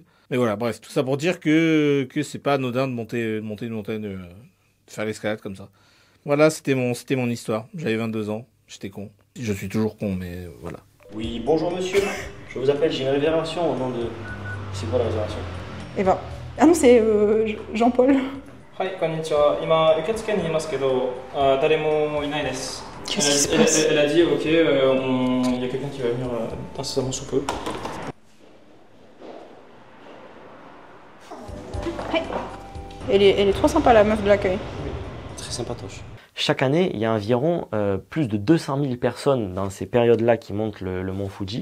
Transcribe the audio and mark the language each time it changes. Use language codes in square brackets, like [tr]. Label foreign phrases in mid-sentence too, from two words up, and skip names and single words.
[fr] Mais voilà, bref, tout ça pour dire que c'est pas anodin de monter une montagne, de faire l'escalade comme ça. Voilà, c'était mon histoire. J'avais 22 ans, j'étais con. Je suis toujours con, mais voilà. Oui, bonjour monsieur. Je vous appelle, j'ai une réservation au nom de... C'est quoi la réservation? Eva. Ah non, c'est Jean-Paul. [ja] はい、こんにちは。今、受付にいますけど、誰もいないです。 [fr] Qu'est-ce qui se passe? Elle a dit, ok, il y a quelqu'un qui va venir incessamment sous peu. Elle est trop sympa la meuf de l'accueil. Très sympatoche. Chaque année, il y a environ plus de 200 000 personnes dans ces périodes-là qui montent le mont Fuji.